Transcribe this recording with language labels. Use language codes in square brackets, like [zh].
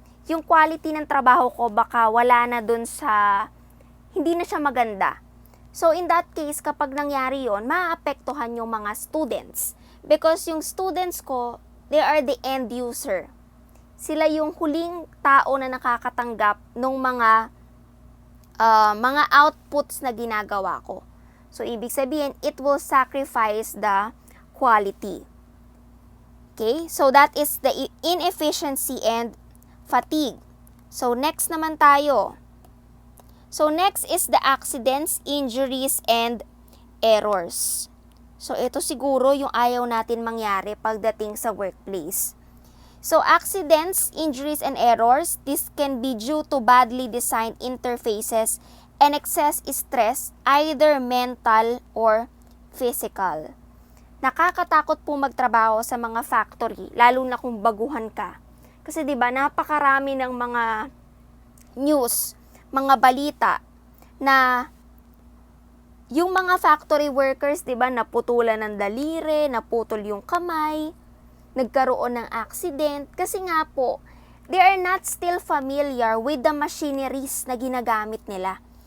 [tl] Yung quality ng trabaho ko baka wala na dun sa, hindi na siya maganda. So in that case, kapag nangyari yon, maapektuhan yung mga students. [en] Because [tl] yung students ko, [en] they are the end user. [tl] Sila yung huling tao na nakakatanggap ng mga outputs na ginagawa ko. [en] So, [tl] ibig sabihin, [en] it will sacrifice the quality. Okay? So, that is the inefficiency and fatigue. So, next naman tayo. So, next is the accidents, injuries, and errors. [tl] So, ito siguro yung ayaw natin mangyari pagdating sa workplace. [en] So, accidents, injuries, and errors, this can be due to badly designed interfaces and excess stress, either mental or physical. [tl] Nakakatakot po magtrabaho sa mga factory, lalo na kung baguhan ka. Kasi 'di ba, napakarami ng mga news, mga balita na yung mga factory workers, 'di ba, naputulan ng daliri, naputol yung kamay, nagkaroon ng accident kasi nga po [en] they are not still familiar with the machineries [tl] na ginagamit nila.